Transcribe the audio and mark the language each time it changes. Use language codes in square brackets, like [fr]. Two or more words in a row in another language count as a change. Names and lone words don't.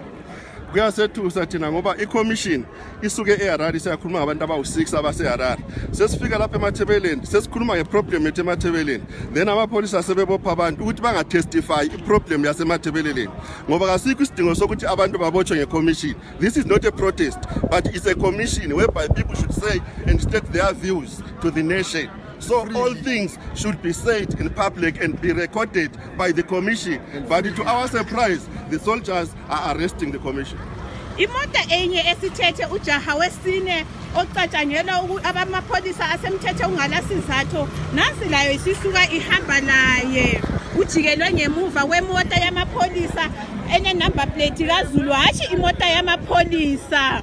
[nd] Kuyasethusa thina ngoba iCommission isuke eHarare siyakhuluma ngabantu abawu6 abaseHarare. Sesifika lapha eMathebeleni sesikhuluma ngeproblem ethe eMathebeleni. Then amapolisa sebebopha abantu ukuthi bangatestify iproblem yaseMathebeleni. Ngoba kasikho isidingo sokuthi abantu babotshwe ngeCommission. [en] This is not a protest, but it's a commission whereby people should say and state their views to the nation. So all things should be said in public and be recorded by the commission. But to our surprise, the soldiers are arresting the commission. [nd] Imota enye esithethe ujaha wesine ocatshangelwa abamapolisa asemthethe ungalasizatho nansi layo isisuka ihamba laye ujikelwe ngemuva kwemota yamapolisa ene [en] number plate [nd] kaZulu hashi imota yamapolisa.